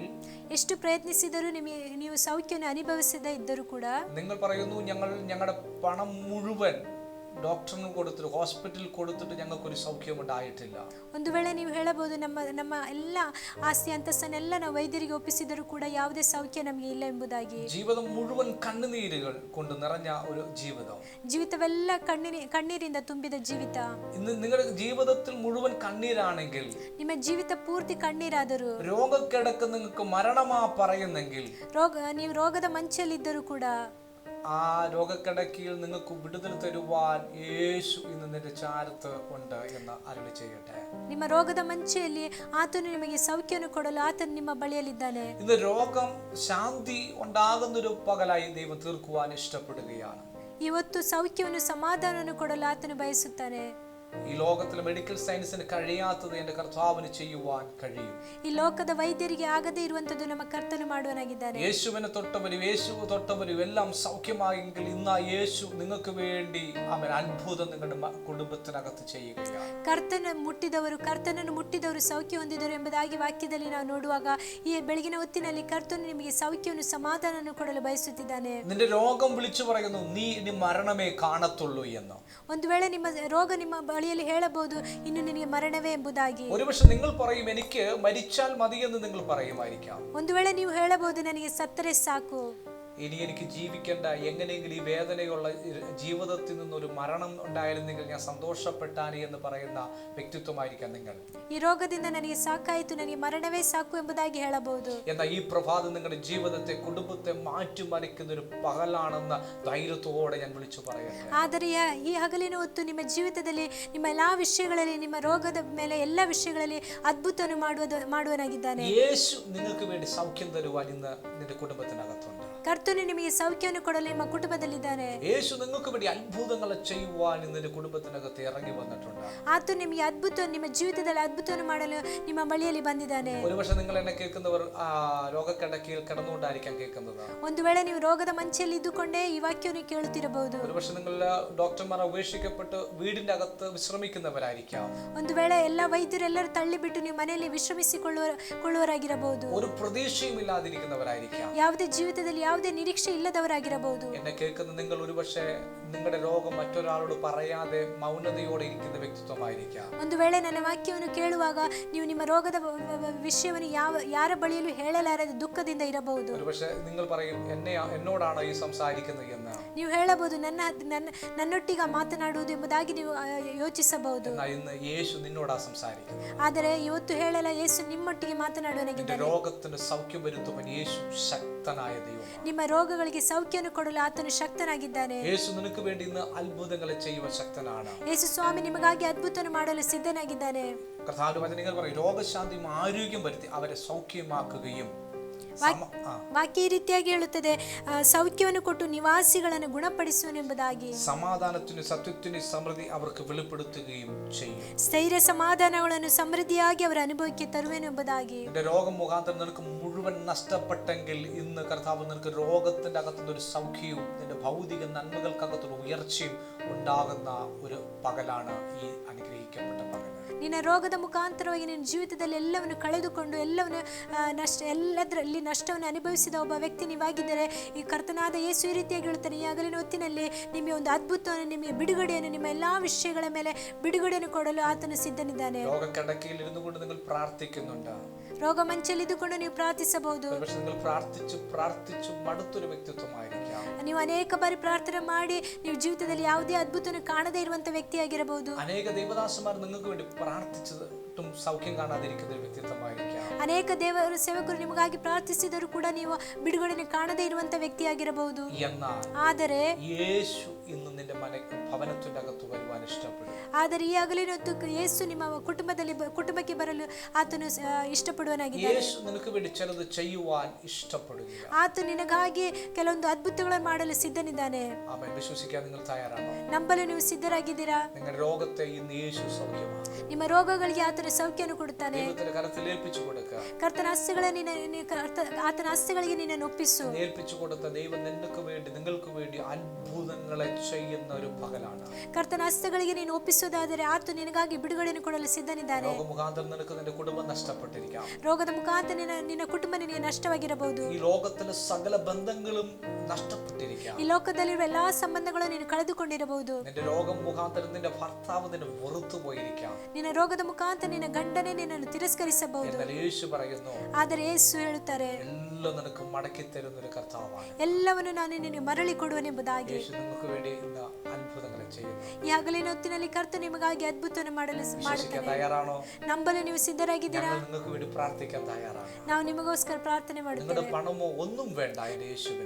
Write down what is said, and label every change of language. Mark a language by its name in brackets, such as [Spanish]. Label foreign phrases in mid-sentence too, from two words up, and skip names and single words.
[Kannada] ಎಷ್ಟು ಪ್ರಯತ್ನಿಸಿದರೂ ನೀವು ಸೌಖ್ಯವನ್ನು ಅನುಭವಿಸದೇ ಇದ್ದರೂ ಕೂಡ, [Malayalam] നിങ്ങൾ പറയുന്നു ഞങ്ങളുടെ പണം മുഴുവൻ ഡോക്ടറിന് കൊടുത്തിട്ട് ഹോസ്പിറ്റലിൽ കൊടുത്തിട്ട് ഞങ്ങൾക്കൊരു സൗഖ്യം ഉണ്ടായിട്ടില്ല. [Kannada] ಒಂದು ವೇಳೆ ನೀವು ಹೇಳಬಹುದು, ನಮ್ಮ ಎಲ್ಲ ಆಸ್ತಿ ಅಂತಸ್ತನ್ನೆಲ್ಲ ನಾವು ವೈದ್ಯರಿಗೆ ಒಪ್ಪಿಸಿದರೂ ಕೂಡ ಯಾವುದೇ ಸೌಖ್ಯ ನಮಗೆ ಇಲ್ಲ ಎಂಬುದಾಗಿ. [Malayalam] ജീവിതം മുഴുവൻ കണ്ണുനീരുകൾ കൊണ്ട് നിറഞ്ഞ ഒരു ജീവിതം, [Kannada] ಜೀವಿತವೆಲ್ಲ ಕಣ್ಣೀರಿಂದ ತುಂಬಿದ ಜೀವಿತ. [Malayalam] ഇന്ന് നിങ്ങളുടെ ജീവിതത്തിൽ മുഴുവൻ കണ്ണീരാണെങ്കിൽ, [Kannada] ನಿಮ್ಮ ಜೀವಿತ ಪೂರ್ತಿ ಕಣ್ಣೀರಾದರೂ, [Malayalam] രോഗക്കിടക്ക് നിങ്ങൾക്ക് മരണമാ പറയുന്നെങ്കിൽ, [Kannada] ನೀವು ರೋಗದ ಮಂಚಲ್ಲಿದ್ದರೂ ಕೂಡ [Malayalam] ആ രോഗക്കിടക്കയിൽ നിങ്ങൾക്ക് വിടുതൽ തരുവാൻ യേശു ഇന്ന് നിന്റെ ചാരത്ത് ഉണ്ട് എന്ന് അരുളി ചെയ്യട്ടെ. [Kannada] ನಿಮ್ಮ ರೋಗದ ಮಂಚೆಯಲ್ಲಿ ಆತನು ನಿಮಗೆ ಸೌಖ್ಯವನ್ನು ಕೊಡಲು ಆತನು ನಿಮ್ಮ ಬಳಿಯಲ್ಲಿದ್ದಾನೆ. [Malayalam] ഇന്ന് രോഗം ശാന്തി ഉണ്ടാകുന്നൊരു പകലായി ദൈവം തീർക്കുവാൻ ഇഷ്ടപ്പെടുകയാണ്. [Kannada] ಇವತ್ತು ಸೌಖ್ಯವನ್ನು ಸಮಾಧಾನವನ್ನು ಕೊಡಲು ಆತನು ಬಯಸುತ್ತಾನೆ. [Malayalam] ഈ ലോകത്തിലെ [English] medical science [Malayalam] കഴിയാത്തത് എൻ്റെ കർത്താവിന് ചെയ്യുവാൻ കഴിയും. [Kannada] ಈ ಲೋಕದ ವೈದ್ಯರಿಗೆ ಆಗದೇ ಇರುವಂತದ್ದು ನಮ್ಮ ಕರ್ತನು ಮಾಡುವನಾಗಿದ್ದಾನೆ. [Malayalam] യേശുവിനെ തൊട്ടവരും എല്ലാം സൗഖ്യമായെങ്കിൽ ഇന്ന് യേശു നിങ്ങൾക്ക് വേണ്ടി അവൻ അത്ഭുതം നിങ്ങളുടെ കുടുംബത്തിനകത്ത് ചെയ്യുകയാണ്. [Kannada] ಕರ್ತನನ್ನು ಮುಟ್ಟಿದವರು ಸೌಖ್ಯ ಹೊಂದಿದರು ಎಂಬುದಾಗಿ ವಾಕ್ಯದಲ್ಲಿ ನಾವು ನೋಡುವಾಗ, ಈ ಬೆಳಗಿನ ಹೊತ್ತಿನಲ್ಲಿ ಕರ್ತನು ನಿಮಗೆ ಸೌಖ್ಯವನ್ನು ಸಮಾಧಾನವನ್ನು ಕೊಡಲು ಬಯಸುತ್ತಿದ್ದಾನೆ. [Malayalam] നിന്റെ രോഗം വിളിച്ചു പറയുന്നു, നീ ഇനി മരണമേ കാണത്തുള്ളൂ എന്ന്. [Kannada] ಒಂದು ವೇಳೆ ನಿಮ್ಮ ರೋಗ ನಿಮ್ಮ ಬಳಿಯಲ್ಲಿ ಹೇಳಬಹುದು, ಇನ್ನು ನಿನಗೆ ಮರಣವೇ ಎಂಬುದಾಗಿ. [Malayalam] ഒരുപക്ഷെ നിങ്ങൾ പറയും, എനിക്ക് മരിച്ചാൽ മതിയെന്ന് നിങ്ങൾ പറയുമായിരിക്കാം. [Kannada] ಒಂದು ವೇಳೆ ನೀವು ಹೇಳಬಹುದು, ನನಗೆ ಸತ್ತರೆ ಸಾಕು, [Malayalam] ഇനി എനിക്ക് ജീവിക്കേണ്ട, എങ്ങനെയെങ്കിലും ഈ വേദനയുള്ള ജീവിതത്തിൽ നിന്നൊരു മരണം ഉണ്ടായിരുന്നെങ്കിൽ ഞാൻ സന്തോഷപ്പെട്ടാനെ എന്ന് പറയുന്ന വ്യക്തിത്വമായിരിക്കാം നിങ്ങൾ. [Kannada] ഈ ರೋಗದಿಂದ ನನಗೆ ಸಾಕಾಯಿತು, ನನಗೆ ಮರಣವೇ ಸಾಕು ಎಂಬುದಾಗಿ ಹೇಳಬಹುದು. [Malayalam] എന്നാൽ ഈ പ്രഭാതം നിങ്ങളുടെ ജീവിതത്തെ, കുടുംബത്തെ മാറ്റിമറിക്കുന്ന ഒരു പകലാണെന്ന് ധൈര്യത്തോടെ ഞാൻ വിളിച്ചു പറയട്ടെ. [Kannada] ಆದರೆ ಈ ಹಗಲಿನ ಹೊತ್ತು ನಿಮ್ಮ ಜೀವಿತದಲ್ಲಿ, ನಿಮ್ಮ ಎಲ್ಲಾ ವಿಷಯಗಳಲ್ಲಿ, ನಿಮ್ಮ ರೋಗದ ಮೇಲೆ ಎಲ್ಲ ವಿಷಯಗಳಲ್ಲಿ ಅದ್ಭುತವನ್ನು ಮಾಡುವನಾಗಿದ್ದಾನೆ. [Malayalam] യേശു നിങ്ങൾക്ക് വേണ്ടി സൗഖ്യം തരുവാൻ ഇന്ന് നിന്റെ കുടുംബത്തിനകത്തുണ്ട്. [Kannada] ಕರ್ತನು ನಿಮಗೆ ಸೌಖ್ಯವನ್ನು ಕೊಡಲು ನಿಮ್ಮ ಕುಟುಂಬದಲ್ಲಿದ್ದಾನೆ. [Malayalam] യേശു നിങ്ങൾക്ക് വേണ്ടി അത്ഭുതങ്ങൾ ചെയ്യുവാൻ നിന്റെ കുടുംബത്തിനകത്ത് ഇറങ്ങി വന്നിട്ടുണ്ട്. [Kannada] ಆತನು ನಿಮಗೆ ನಿಮ್ಮ ಜೀವಿತದಲ್ಲಿ ಅದ್ಭುತವನ್ನು ಮಾಡಲು ನಿಮ್ಮ ಬಳಿಯಲ್ಲಿ ಬಂದಿದ್ದಾನೆ. [Malayalam] ഒരുപക്ഷെ നിങ്ങൾ എന്നെ കേൾക്കുന്നവർ രോഗക്കിടക്കയിൽ കിടന്നുകൊണ്ടായിരിക്കാം കേൾക്കുന്നത്. [Kannada] ಒಂದು ವೇಳೆ ನೀವು ರೋಗದ ಮಂಚೆಯಲ್ಲಿ ಇದ್ದುಕೊಂಡೇ ಈ ವಾಕ್ಯವನ್ನು ಕೇಳುತ್ತಿರಬಹುದು. [Malayalam] ഒരുപക്ഷെ നിങ്ങൾ ഡോക്ടർമാർ ഉപേക്ഷിക്കപ്പെട്ട് വീടിന്റെ അകത്ത് വിശ്രമിക്കുന്നവരായിരിക്കാം. [Kannada] ಒಂದು ವೇಳೆ ಎಲ್ಲ ವೈದ್ಯರೆಲ್ಲರೂ ತಳ್ಳಿಬಿಟ್ಟು ನೀವು ಮನೆಯಲ್ಲಿ ವಿಶ್ರಮಿಸಿಕೊಳ್ಳುವರಾಗಿರಬಹುದು. [Malayalam] ഒരു പ്രതീക്ഷയും ഇല്ലാതിരിക്കുന്നവരായിരിക്കാം. [Kannada] ಯಾವುದೇ ಜೀವಿತದಲ್ಲಿ ಯಾವುದೇ ನಿರೀಕ್ಷೆ ಇಲ್ಲದವರಾಗಿರಬಹುದು. [Malayalam] എന്നെ കേൾക്കുന്ന നിങ്ങൾ ഒരുപക്ഷെ നിങ്ങളുടെ രോഗം മറ്റൊരാളോട് പറയാതെ മൗനതയോടെ ഇരിക്കുന്ന വ്യക്തിത്വമായിരിക്കാം. [Kannada] ಒಂದು ವೇಳೆ ನನ್ನ ವಾಕ್ಯವನ್ನು ಕೇಳುವಾಗ ನೀವು ನಿಮ್ಮ ರೋಗದ ವಿಷಯವನ್ನು ಯಾರ ಬಳಿಯಲ್ಲೂ ಹೇಳಲಾರದೆ ದುಃಖದಿಂದ ಇರಬಹುದು. [Malayalam] ഒരുപക്ഷെ നിങ്ങൾ പറയും, എന്നോടാണോ ഈ സംസാരിക്കുന്നത് എന്ന്. [Kannada] ನೀವು ಹೇಳಬಹುದು, ನನ್ನೊಟ್ಟಿಗೆ ಮಾತನಾಡುವುದು ಎಂಬುದಾಗಿ ನೀವು ಯೋಚಿಸಬಹುದು. [Malayalam] ഇന്ന് യേശു നിന്നോടാ സംസാരിക്കുന്നത്. [Kannada] ಆದರೆ ಇವತ್ತು ಹೇಳಲ್ಲ, ಯೇಸು ನಿಮ್ಮೊಟ್ಟಿಗೆ ಮಾತನಾಡುವನಾಗಿದ್ದಾನೆ. [Malayalam] രോഗത്തിന് സൗഖ്യം വരുത്തുവാൻ യേശു ശക്തനായ ദൈവമാണ്. [Kannada] ನಿಮ್ಮ ರೋಗಗಳಿಗೆ ಸೌಖ್ಯವನ್ನು ಕೊಡಲು ಆತನು ಶಕ್ತನಾಗಿದ್ದಾನೆ. [Malayalam] യേശു നിനക്ക് വേണ്ടി ഇന്ന് അത്ഭുതങ്ങളെ ചെയ്യുവാൻ ശക്തനാണ്. [Kannada] ಯೇಸು ಸ್ವಾಮಿ ನಿಮಗಾಗಿ ಅದ್ಭುತವನ್ನು ಮಾಡಲು ಸಿದ್ಧನಾಗಿದ್ದಾನೆ. [Malayalam] കർത്താവിന്റെ വചനങ്ങൾ പറയും, രോഗശാന്തിയും ആരോഗ്യം വരുത്തി അവരെ സൗഖ്യമാക്കുകയും. [Kannada] ವಾಕ್ಯ ಈ ರೀತಿಯಾಗಿ ಹೇಳುತ್ತದೆ, ಸೌಖ್ಯವನ್ನು ಕೊಟ್ಟು ನಿವಾಸಿಗಳನ್ನು ಗುಣಪಡಿಸುವನು ಎಂಬುದಾಗಿ. [Malayalam] സമാധാനത്തിനും സത്യത്തിനും സമൃദ്ധി അവർക്ക് വെളിപ്പെടുത്തുകയും ചെയ്യും. [Kannada] ಸ್ಥೈರ್ಯ ಸಮಾಧಾನಗಳನ್ನು ಸಮೃದ್ಧಿಯಾಗಿ ಅವರ ಅನುಭವಕ್ಕೆ ತರುವೆನು ಎಂಬುದಾಗಿ. [Malayalam] നിന്റെ രോഗം മുഖാന്തരം നിനക്ക് മുഴുവൻ നഷ്ടപ്പെട്ടെങ്കിൽ ഇന്ന് കർത്താവ് നിനക്ക് രോഗത്തിന്റെ അകത്തുനിന്ന് ഒരു സൗഖ്യവും നിന്റെ ഭൗതിക നന്മകൾക്കകത്തൊരു ഉയർച്ചയും ഉണ്ടാകുന്ന ഒരു പകലാണ് ഈ അനുഗ്രഹിക്കപ്പെട്ട പകൽ. [Kannada] ನಿನ್ನ ರೋಗದ ಮುಖಾಂತರವಾಗಿ ನಿನ್ನ ಜೀವಿತದಲ್ಲಿ ಎಲ್ಲವನ್ನು ಕಳೆದುಕೊಂಡು ಎಲ್ಲವನ್ನು ಎಲ್ಲದರಲ್ಲಿ ನಷ್ಟವನ್ನು ಅನುಭವಿಸಿದ ಒಬ್ಬ ವ್ಯಕ್ತಿ ನೀವಾಗಿದ್ದರೆ ಈ ಕರ್ತನಾದ ಯೇಸು ಈ ರೀತಿಯಾಗಿ ಹೇಳ್ತಾನೆ, ಈ ಹಗಲಿನ ಹೊತ್ತಿನಲ್ಲಿ ನಿಮಗೆ ಒಂದು ಅದ್ಭುತವನ್ನು, ನಿಮಗೆ ಬಿಡುಗಡೆಯನ್ನು, ನಿಮ್ಮ ಎಲ್ಲಾ ವಿಷಯಗಳ ಮೇಲೆ ಬಿಡುಗಡೆಯನ್ನು ಕೊಡಲು ಆತನು ಸಿದ್ಧನಿದ್ದಾನೆ. ರೋಗ ಮಂಚಲ್ಲಿ ಇದ್ದುಕೊಂಡು ನೀವು ಪ್ರಾರ್ಥಿಸಬಹುದು. ನೀವು ಅನೇಕ ಬಾರಿ ಪ್ರಾರ್ಥನೆ ಮಾಡಿ ನೀವು ಜೀವಿತದಲ್ಲಿ ಯಾವುದೇ ಅದ್ಭುತವನ್ನು ಕಾಣದೇ ಇರುವಂತ ವ್ಯಕ್ತಿಯಾಗಿರಬಹುದು. [Malayalam] അനേക ദൈവദാസന്മാർ നിങ്ങൾക്ക് വേണ്ടി പ്രാർത്ഥിച്ചിട്ടും സൗഖ്യം കാണാതിരിക്കുന്ന ഒരു വ്യക്തിത്വമായിരിക്കാം. [Kannada] ಅನೇಕ ದೇವರ ಸೇವಕರು ನಿಮಗಾಗಿ ಪ್ರಾರ್ಥಿಸಿದರೂ ಕೂಡ ನೀವು ಬಿಡುಗಡೆಯನ್ನು ಕಾಣದೇ ಇರುವಂತ ವ್ಯಕ್ತಿಯಾಗಿರಬಹುದು. ಆದರೆ [Malayalam] ಯೇಸು ഇന്ന് നിന്റെ ഭവനത്തിന്റെ അകത്ത് വരുവാൻ ഇഷ്ടപ്പെടും. [Kannada] ಆದರೆ ಈ ಹಗಲಿನ ಹೊತ್ತು ಯೇಸು ನಿಮ್ಮ ಕುಟುಂಬಕ್ಕೆ ಬರಲು ಆತನು ಇಷ್ಟಪಡುವನಾಗಿದ್ದಾನೆ. [Malayalam] ಯೇಸು ನಿನಗೆ വേണ്ടി ചിലത് ചെയ്യുവാൻ ഇഷ്ടപ്പെടുകയാണ്. [Kannada] ಆತ ನಿನಗಾಗಿ ಕೆಲವೊಂದು ಅದ್ಭುತಗಳನ್ನು ಮಾಡಲು ಸಿದ್ಧನಿದ್ದಾನೆ. [Malayalam] ಆಮೆನ್. ವಿಶ್ವಸಿക്കാൻ നിങ്ങൾ തയ്യാറാണോ? [Kannada] ನಂಬಲು ನೀವು ಸಿದ್ಧರಾಗಿದ್ದೀರಾ? [Malayalam] നിങ്ങളുടെ രോഗത്തെ ഇന്ന് യേശു സൗഖ്യമാക്കും. [Kannada] ನಿಮ್ಮ ರೋಗಗಳಿಗೆ ಆತನ ಸೌಖ್ಯವನ್ನು ಕೊಡುತ್ತಾನೆ. [Malayalam] ദൈവത്തിന്റെ കരത്തിൽ ഏൽപ്പിച്ചു കൊടുക്കുക. [Kannada] ಕರ್ತನ ಆತನ ಹಸ್ತಗಳಿಗೆ ನಿನ್ನನ್ನು ಒಪ್ಪಿಸು. [Malayalam] ഏൽപ്പിച്ചു കൊടുത്ത ദൈവം നിങ്ങൾക്ക് വേണ്ടി നിങ്ങൾക്ക് വേണ്ടി അത്ഭുതങ്ങളെ ചെയ്യുന്ന ഒരു പകലാണ്. [Kannada] ಕರ್ತನ ಹಸ್ತಗಳಿಗೆ ನೀನು ಒಪ್ಪಿಸೋದಾದರೆ ಆತ ನಿನಗಾಗಿ ಬಿಡುಗಡೆಯನ್ನು ಕೊಡಲು ಸಿದ್ಧನಿದ್ದಾನೆ. ರೋಗ ಮುಖಾಂತರ ನಿನಗೆ ನಿನ್ನ ಕುಟುಂಬ ನಷ್ಟപ്പെട്ടിരിക്കാം. ರೋಗದ ಮುಖಾಂತರ ನಿನ್ನ ಕುಟುಂಬ ನಿನಗೆ ನಷ್ಟವಾಗಿರಬಹುದು. ಈ ಲೋಕದಲ್ಲಿ [Malayalam] ಸಕಲ ಬಂಧങ്ങളും നഷ്ടപ്പെട്ടിരിക്കാം. [Kannada] ಈ ಲೋಕದಲ್ಲಿರುವ ಎಲ್ಲಾ ಸಂಬಂಧಗಳನ್ನು ನೀನು ಕಳೆದುಕೊಂಡಿರಬಹುದು. [Malayalam] നിന്റെ രോഗം മുഖാന്തരം നിന്റെ ഭർത്താവ് നിന്നെ വെറുത്തു പോയിരിക്കാം. [Kannada] ನಿನ್ನ ರೋಗದ ಮುಖಾಂತರ ನಿನ್ನ ಗಂಡನೇ ನಿನ್ನನ್ನು ತಿರಸ್ಕರಿಸಬಹುದು. [Malayalam] എന്നാൽ യേശു പറയുന്നു, [Kannada] ಆದರೆ ಯೇಸು ಹೇಳುತ್ತಾರೆ, [Malayalam] എല്ലാം നിനക്ക് മടക്കി തരുന്ന ഒരു കർത്താവാണ്. [Kannada] ಎಲ್ಲವನ್ನು ನಾನು ನಿನಗೆ ಮರಳಿ ಕೊಡುವನೆಂಬುದಾಗಿ. [Malayalam] യേശു നിങ്ങൾക്ക് വേണ്ടി ഇന്ന് അത്ഭുതങ്ങൾ ചെയ്യുന്നു. [Kannada] ಈ ಹಗಲಿನ ಹೊತ್ತಿನಲ್ಲಿ ಕರ್ತನು ನಿಮಗಾಗಿ ಅದ್ಭುತವನ್ನು ಮಾಡಲು [Malayalam] വിശ്വസിക്കാൻ തയ്യാറാണോ? [Kannada] ನಂಬಲು ನೀವು ಸಿದ್ಧರಾಗಿದ್ದೀರಾ? [Malayalam] ഞങ്ങൾ നിങ്ങൾക്ക് വേണ്ടി പ്രാർത്ഥിക്കാൻ തയ്യാറാണ്. [Kannada] ನಾವು ನಿಮಗೋಸ್ಕರ ಪ್ರಾರ್ಥನೆ [Malayalam] നിങ്ങളുടെ [Kannada] ಮಾಡುತ್ತೇವೆ. [Malayalam] പണമോ ഒന്നും വേണ്ട യേശുവിന്.